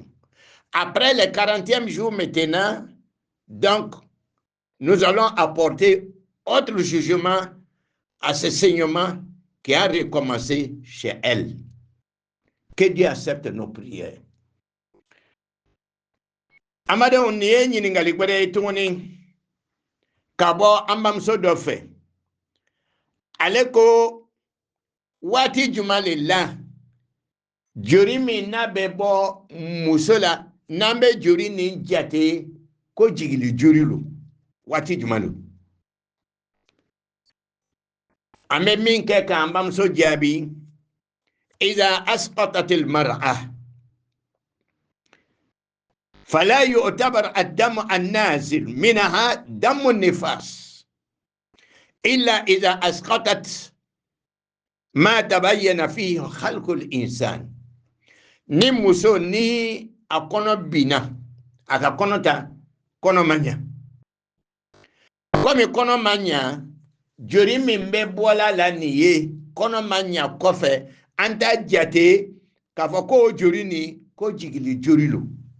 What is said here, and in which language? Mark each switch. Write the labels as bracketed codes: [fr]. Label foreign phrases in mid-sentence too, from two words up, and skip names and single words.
[fr] Après le 40e jour maintenant, donc, nous allons apporter autre jugement à ce saignement qui a recommencé chez elle. Que Dieu accepte nos prières. [bm] Amade on ye ɲiningali gwɛrɛ tuguni ka bɔ an bamuso dɔ fɛ. Ale ko waati juma le la joli min n'a bɛ bɔ muso la n'an bɛ joli nin jate ko jigili joli lo waati juma lo. An bɛ min kɛ k'an bamuso jaabi [ar] إذا أسقطت المرأة فلا يعتبر الدم النازل منها دم النفاس إلا إذا أسقطت ما تبين فيه خلق الإنسان. [bm] ni muso ni a kɔnɔ binna a ka kɔnɔ ta kɔnɔ man ɲa komi kɔnɔ man ɲa joli min bɛ bɔla la nin ye kɔnɔ man ɲa kɔfɛ an t'a jate k'a fɔ ko joli ni ko jigili joli lo.